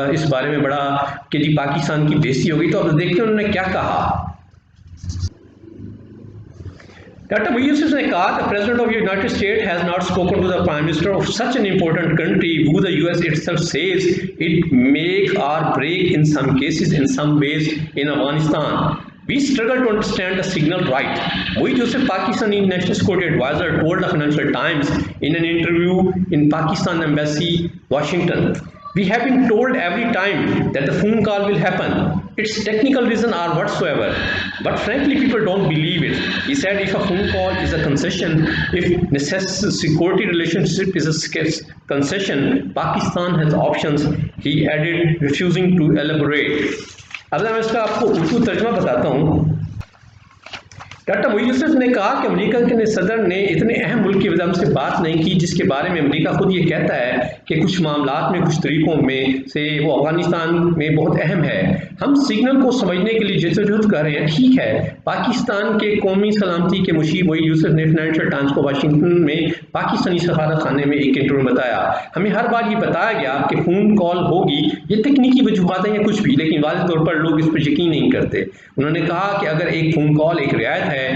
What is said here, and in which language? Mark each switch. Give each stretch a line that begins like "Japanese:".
Urdu: بارے میں بڑا کہ جی پاکستان کی بےزتی ہوگی، تو اب دیکھتے ہیں انہوں نے کیا کہا۔ ڈاکٹر معید یوسف نے کہا
English: the President of the United States has not spoken to the Prime Minister of such an important country who the US itself says it make or break in some cases in some ways in Afghanistan. We struggle to understand the signal right. Moeed Yusuf, Pakistani National Security Advisor, told the Financial Times in an interview in Pakistan Embassy, Washington, "We have been told every time that the phone call will happen. Its technical reason are whatsoever. But frankly, people don't believe it." He said, if a phone call is a concession, if security relationship is a concession, Pakistan has options. He added, refusing to elaborate.
Urdu: اب میں اس کا آپ کو اردو ترجمہ بتاتا ہوں۔ Doctor Moeed یوسف نے کہا کہ امریکہ کے صدر نے اتنے اہم ملک کی وجہ سے بات نہیں کی جس کے بارے میں امریکہ خود یہ کہتا ہے کہ کچھ معاملات میں کچھ طریقوں میں سے وہ افغانستان میں بہت اہم ہے۔ ہم سگنل کو سمجھنے کے لیے جدوجہد کر رہے ہیں، ٹھیک ہے۔ پاکستان کے قومی سلامتی کے مشیر معید یوسف نے فائنینشیل ٹائمز کو واشنگٹن میں پاکستانی سفارت خانے میں ایک انٹرویو میں بتایا، ہمیں ہر بار یہ بتایا گیا کہ فون کال ہوگی، یہ تکنیکی وجوہات ہیں یا کچھ بھی، لیکن واضح طور پر لوگ اس پر یقین نہیں کرتے۔ انہوں نے کہا کہ اگر ایک فون کال ایک رعایت ہے